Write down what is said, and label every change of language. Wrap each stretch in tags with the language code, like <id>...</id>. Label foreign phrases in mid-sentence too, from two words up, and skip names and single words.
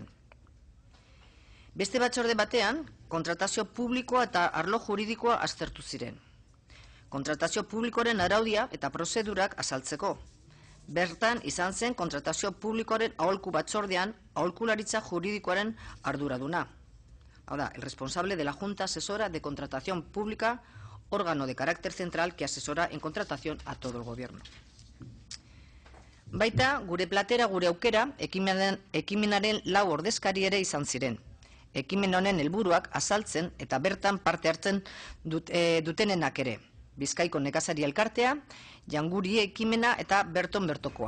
<eu>Beste batzorde batean, kontratazio publikoa eta arlo juridikoa aztertu ziren. Kontratazio publikoaren araudia eta prozedurak azaltzeko. Bertan izan zen kontratazio publikoaren aholku batzordean aholkularitza juridikoaren arduraduna. Hau da,</eu> <es>el responsable de la Junta Asesora de Contratación Pública, órgano de carácter central que asesora en contratación a todo el gobierno.</es> <eu>Baita, gure platera gure aukera, ekimenaren 4 ordezkari ere izan ziren. Ekimen honen helburuak azaltzen eta bertan parte hartzen dutenenak ere. Bizkaiko nekazari elkartea, Janguri ekimena eta Berton Bertokoa.</eu>